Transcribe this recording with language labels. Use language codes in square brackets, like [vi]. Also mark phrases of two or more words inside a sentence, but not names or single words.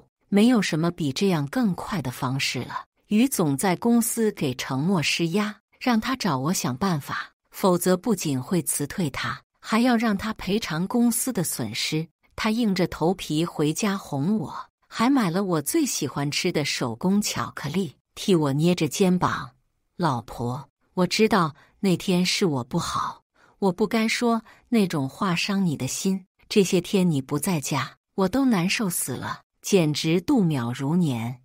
[zh] 沒有什麼比這樣更快的方式了。於總在公司給程默施壓，讓他找我想辦法，否則不僅會辭退他，還要讓他賠償公司的損失。他硬着頭皮回家哄我，還買了我最喜歡吃的手工巧克力，替我捏着肩膀。老婆，我知道那天是我不好，我不該說那種話傷你的心。這些天你不在家，我都難受死了，簡直度秒如年。